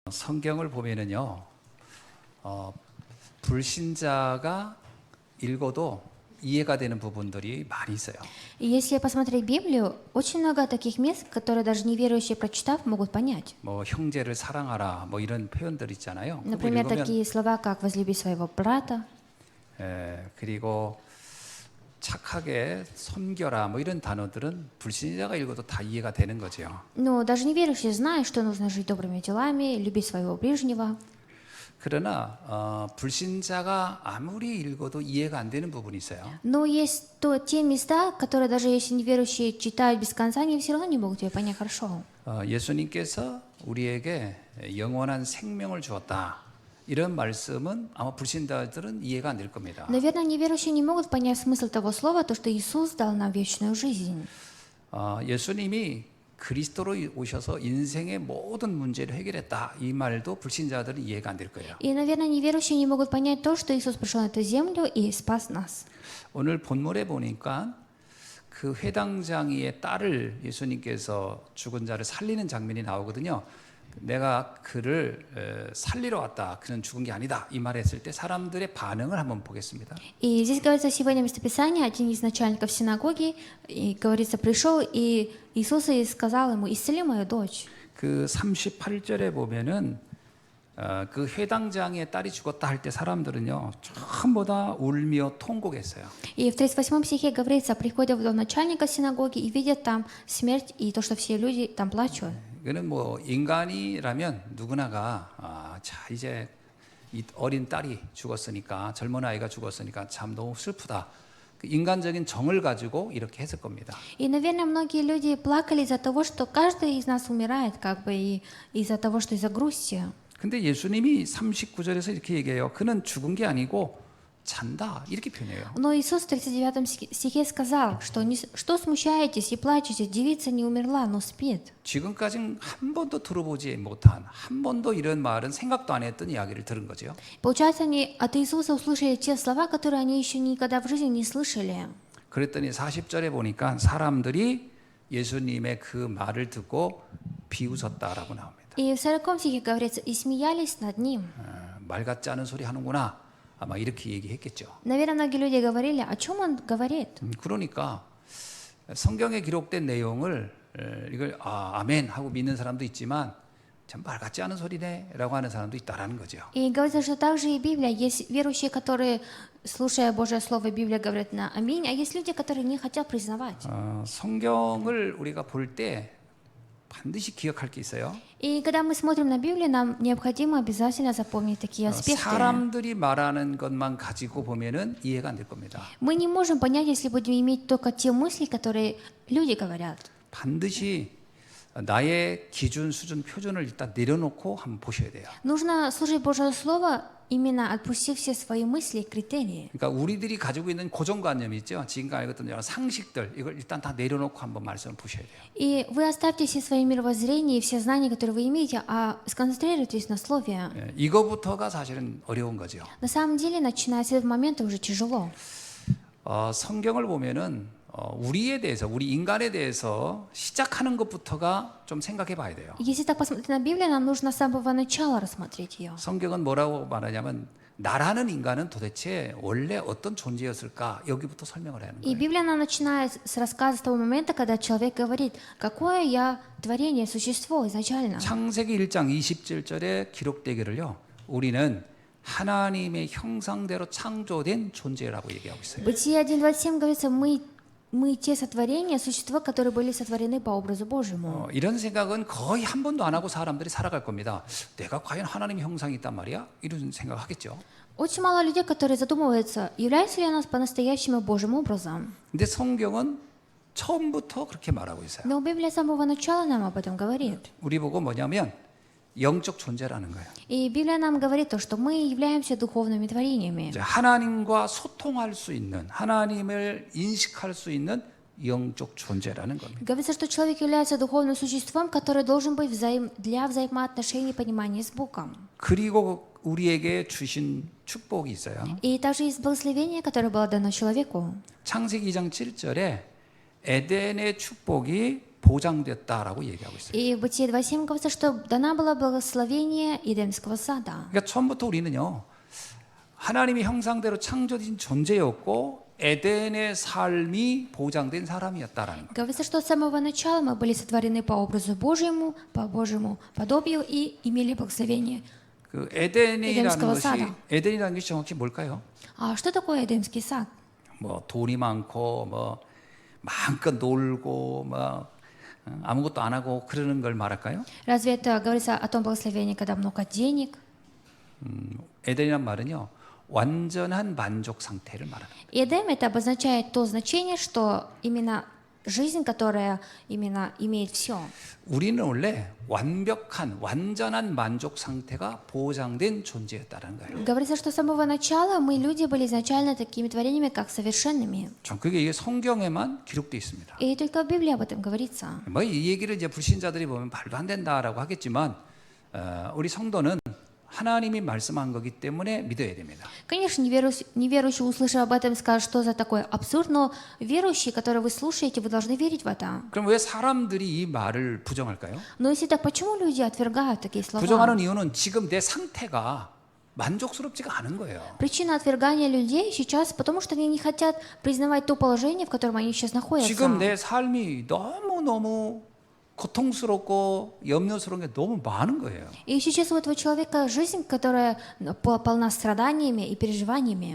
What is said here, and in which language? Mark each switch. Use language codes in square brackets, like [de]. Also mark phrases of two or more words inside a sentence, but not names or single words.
[ko] 성경을 보면은요, 불신자가 읽어도 이해가 되는 부분들이 많이 있어요. [ru] И если посмотреть Библию, очень много таких мест, которые даже неверующие, прочитав, могут понять. [ko] 뭐 형제를 사랑하라, 뭐 이런 표현들 있잖아요. 그거 Например, 읽으면, [ru] такие слова, как «возлюби своего брата», [ko] 그리고 착하게 섬겨라, 뭐 이런 단어들은 불신자가 읽어도 다 이해가 되는 거죠. [ru] но даже неверующие знают, что нужно жить добрыми делами, любить своего ближнего. [ko] 그러나 불신자가 아무리 읽어도 이해가 안 되는 부분이 있어요. [ru] Но есть те места, которые даже если неверующие читают без конца, они все равно не могут ее понять хорошо. [ko] 예수님께서 우리에게 영원한 생명을 주었다. 이런 말씀은 아마 불신자들은 이해가 안 될 겁니다. [ru] Наверное, неверующие не могут понять смысл того слова, то, что Иисус дал нам вечную жизнь. [ko] 예수님이 그리스도로 오셔서 인생의 모든 문제를 해결했다. 이 말도 불신자들은 이해가 안 될 거예요. [ru] И, наверное, неверующие не могут понять то, что Иисус пришел на эту землю и спас нас. [ko] 오늘 본문에 보니까 그 회당장이의 딸을 예수님께서 죽은 자를 살리는 장면이 나오거든요. 내가 그를 살리러 왔다. 그는 죽은 게 아니다. 이 말했을 때 사람들의 반응을 한번 보겠습니다. [ru] И здесь говорится сегодня местописание, один из начальников синагоги, и говорится, пришел и Иисус и сказал ему, исцели мою дочь. [ko] 그 38절에 보면은 그 회당장의 딸이 죽었다 할 때 사람들은요 전부 다 울며 통곡했어요. [ru] И в 38 стихе говорится, приходят в дом начальника синагоги и видят там смерть, и то, что все люди там плачут. [ko] 이거는 뭐 인간이라면 누구나가 자 이제 이 어린 딸이 죽었으니까 젊은 아이가 죽었으니까 참 너무 슬프다. 그 인간적인 정을 가지고 이렇게 했을 겁니다. [ru] И, наверное, многие люди плакали из-за того, что каждый из нас умирает, как бы, и из-за того, что из-за грусти. [ko] 근데 예수님이 39절에서 이렇게 얘기해요. 그는 죽은 게 아니고 잔다. 이렇게 표현해요. [ru] Но Иисус в 39 стихе сказал, что смущаетесь и плачете, девица не умерла, но спит. [ko] 지금까지는 한 번도 들어보지 못한, 한 번도 이런 말은 생각도 안 했던 이야기를 들은 거죠. [ru] Получается, они от Иисуса услышали те слова, которые они еще никогда в жизни не слышали. [ko] 그랬더니 40절에 보니까 사람들이 예수님의 그 말을 듣고 비웃었다라고 나옵니다. [ru] И в 40 стихе говорится, и смеялись над ним. [ko] 말 같지 않은 소리 하는구나. 아마 이렇게 얘기했겠죠. [ru] Наверное, многие люди говорили, о чем он говорит. [ko] 그러니까 성경에 기록된 내용을 이걸 아멘 하고 믿는 사람도 있지만 참 말 같지 않은 소리네라고 하는 사람도 있다라는 거죠. [ru] И говорится, что также и Библия. Есть верующие, которые, слушая Божье Слово, Библия говорит на аминь, а есть люди, которые не хотят признавать. [ko] 성경을 우리가 볼 때 반드시 기억할 게 있어요. [ru] И когда мы смотрим на Библию, нам необходимо обязательно запомнить такие аспекты. [ko] 사람들이 말하는 것만 가지고 보면은 이해가 안 될 겁니다. [ru] Мы не можем понять, если будем иметь только те мысли, которые люди говорят. [ko] 반드시 나의 기준, 수준, 표준을 일단 내려놓고 한번 보셔야 돼요. [ru] Нужно слушать Божье Слово, именно отпустив все свои мысли и критерии. [ko] 그러니까 우리들이 가지고 있는 고정관념이 있죠. 지금까지 알았던 여러 상식들 이걸 일단 다 내려놓고 한번 말씀을 보셔야 돼요. [ru] И вы оставьте все свои мировоззрения и все знания, которые вы имеете, а сконцентрируйтесь на Слове. [ko] 이거부터가 사실은 어려운 거죠. [ru] На самом деле, начиная с этого момента, уже тяжело. [ko] 성경을 보면은 우리에 대해서, 우리 인간에 대해서 시작하는 것부터가 좀 생각해 봐야 돼요. [ru] Если так посмотреть на Библию, нам нужно с самого начала рассмотреть ее. [ko] 성경은 뭐라고 말하냐면 나라는 인간은 도대체 원래 어떤 존재였을까 여기부터 설명을 하는 И 거예요. [ru] Библия, она начинает с рассказа с того момента, когда человек говорит, какое я творение, существо изначально. [ko] 창세기 1장 27절에 기록되기를요. 우리는 하나님의 형상대로 창조된 존재라고 얘기하고 있어요. [ru] Бытие 1:27 говорится, мы те сотворения, существа, которые были сотворены по образу Божьему. [ko] 이런 생각은 거의 한 번도 안 하고 사람들이 살아갈 겁니다. 내가 과연 하나님의 형상이 있단 말이야? 이런 생각하겠죠. [ru] Очень мало людей, которые задумываются, является ли она по-настоящему Божьим образом. [ko] 근데 성경은 처음부터 그렇게 말하고 있어요. [ru] Но Библия с самого начала нам об этом говорит. [ko] 우리 보고 뭐냐면 영적 존재라는 거예요. [ru] И Библия нам говорит то, что мы являемся духовными творениями. [ko] 이제 하나님과 소통할 수 있는, 하나님을 인식할 수 있는 영적 존재라는 겁니다. [ru] Говорится, что человек является духовным существом, который должен быть для взаимоотношений и понимания с Богом. [ko] 그리고 우리에게 주신 축복이 있어요. [ru] И также есть благословение, которое было дано человеку. [ko] 창세기 2장 7절에 에덴의 축복이 보장됐다라고 얘기하고 있어요. [ru] И в Бытие 2:7 говорится, что дана была благословение Эдемского сада. [ko] 그러니까 처음부터 우리는요, 하나님의 형상대로 창조된 존재였고 에덴의 삶이 보장된 사람이었다라는 거. [ru] Говорится, что с самого начала мы были сотворены по образу Божьему, по Божьему подобию и имели благословение. [ko] 그 에덴이라는 에덴스코어 것이 사다. 에덴이라는 것이 정확히 뭘까요? [ru] А что такое Эдемский сад? [ko] 뭐 돈이 많고 뭐 마음껏 놀고 뭐 아무것도 안 하고 그러는 걸 말할까요? [ru] Разве это говорится о том благословении, когда много денег? [ko] 에덴이란 말은요, 완전한 만족 상태를 말하는 거예요. [ru] Эдем это обозначает то значение, что именно жизнь, которая именно имеет все. [ko] 우리는 원래 완벽한 완전한 만족 상태가 보장된 존재였다는 거예요. [ru] Говорится, что с самого начала мы, люди, были изначально такими творениями, как совершенными. [ko] 전 그게 이게 성경에만 기록되어 있습니다. [ru] И только в Библии об этом говорится. [ko] 뭐 이 얘기를 이제 불신자들이 보면 말도 안 된다라고 하겠지만 우리 성도는 하나님이 말씀한 거기 때문에 믿어야 됩니다. [ru] Конечно, неверующий, услышав об этом, скажет, что за такой абсурд, но верующие, которые вы слушаете, вы должны верить в это. [ko] 그럼 왜 사람들이 이 말을 부정할까요? [ru] Но если так, почему люди отвергают такие слова? [ko] 부정하는 이유는 지금 내 상태가 만족스럽지가 않은 거예요. [ru] Причина отвергания людей сейчас, потому что они не хотят признавать то положение, в котором они сейчас находятся. [ko] 지금 내 삶이 너무너무 고통스럽고 염려스러운 게 너무 많은 거예요. [ru] И сейчас у этого человека жизнь, которая полна страданиями и переживаниями.